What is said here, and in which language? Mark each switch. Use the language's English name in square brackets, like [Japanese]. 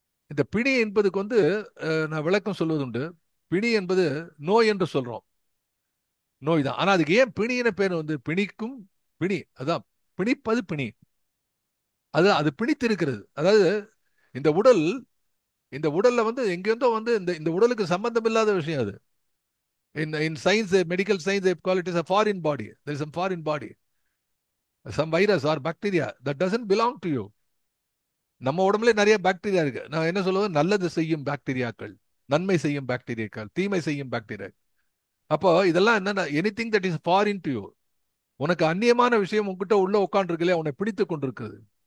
[Tamil] இந்த பிணி என்பதுக்கு வந்து நான் விளக்கம் சொல்வதுண்டு. பிணி என்பது நோய் என்று சொல்றோம், நோய் தான். ஆனா அதுக்கு ஏன் பிணின்னு பேர்? வந்து பிணிக்கும் பிணி, அதான் பிணிப்பது பிணி, அது அது பிணித்திருக்கிறது. அதாவது இந்த உடல், இந்த உடல்ல வந்து எங்கேருந்தோ வந்து இந்த இந்த உடலுக்கு சம்பந்தம் இல்லாத விஷயம் அது. [English] In science, medical science, they call it as a foreign body. There is some foreign body, some virus or bacteria that doesn't belong to you. [Tamil] நம்ம உடம்புல நிறைய பாக்டீரியா இருக்கு. நான் என்ன சொல்லுவது? நல்லது செய்யும் பாக்டீரியாக்கள், நன்மை செய்யும் பாக்டீரியாக்கள், தீமை செய்யும் பாக்டீரியா. அப்போ இதெல்லாம் என்னன்னா, [English] anything that is foreign to you, [Tamil] உனக்கு அந்நியமான விஷயம் உன்கிட்ட உள்ள உட்காந்துருக்கலையே, உன்னை பிடித்து கொண்டிருக்கிறது.